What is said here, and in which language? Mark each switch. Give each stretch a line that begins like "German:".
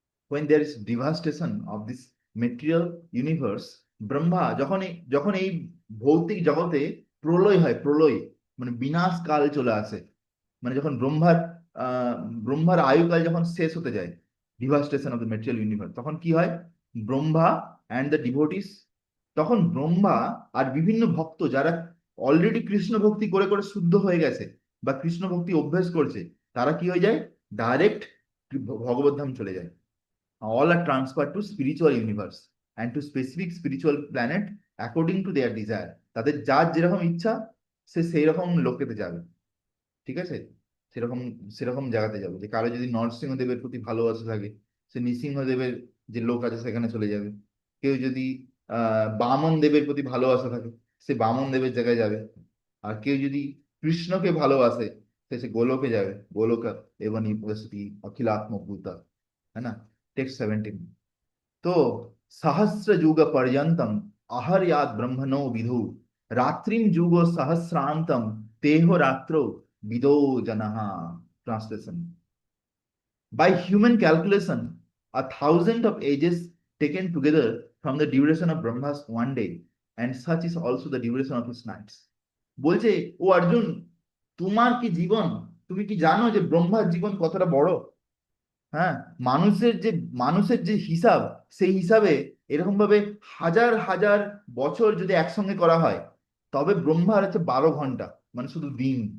English: when there is devastation of this material universe,
Bangla: Brahma যখন এই ভৌতিক জগতে প্রলয় হয়, প্রলয় মানে বিনাশ কাল চলে আসে, মানে যখন আহ ব্রহ্মার আয়ুকাল যখন শেষ হতে যায়,
English: devastation of the material universe,
Bangla: তখন কি হয়, ব্রহ্মা অ্যান্ড দ্য ডিভোটিস, তখন ব্রহ্মা আর বিভিন্ন ভক্ত যারা অলরেডি কৃষ্ণ ভক্তি করে করে শুদ্ধ হয়ে গেছে বা কৃষ্ণ ভক্তি অভ্যেস করছে, তারা কি হয়ে যায়, ডাইরেক্ট ভগবত ধাম চলে যায়।
English: all are transferred to spiritual universe and to specific spiritual planet according to their desire.
Bangla: তাদের যার যেরকম ইচ্ছা সে সেই রকম লোকেতে যাবে, ঠিক আছে? সেরকম সেরকম জায়গাতে যাবে। যে কারো যদি নরসিংহদেবের প্রতি ভালোবাসা থাকে, সে নৃসিংহদেবের যে লোক আছে সেখানে চলে যাবে। কেউ যদি বামন দেবের প্রতি ভালোবাসা থাকে, সে বামন দেবের জায়গায় যাবে। আর কেউ যদি কৃষ্ণকে ভালোবাসে, সে গোলকে যাবে, গোলক এবং ইউনিভার্সিটি অখিলাত্মভূতা,
Hindi: है ना।
Sanskrit: टेक्स्ट 17। तो सहस्र युग पर्यंतम आहर्याद ब्रह्मणो विदु रात्रिम युगो सहस्रांतम तेहो रात्रो विदो जनः। Translation.
English: By human calculation, 1,000 of ages taken together from the duration of Brahma's one day, and such is also the duration of his nights.
Bangla: বলছে, ও অর্জুন, তোমার কি জীবন, তুমি কি জানো যে ব্রহ্মার জীবন কতটা বড়? হ্যাঁ, মানুষের যে হিসাব, সেই হিসাবে এরকম ভাবে হাজার হাজার বছর যদি একসঙ্গে করা হয়, তবে ব্রহ্মার হচ্ছে 12 ঘন্টা, মানে শুধু দিন।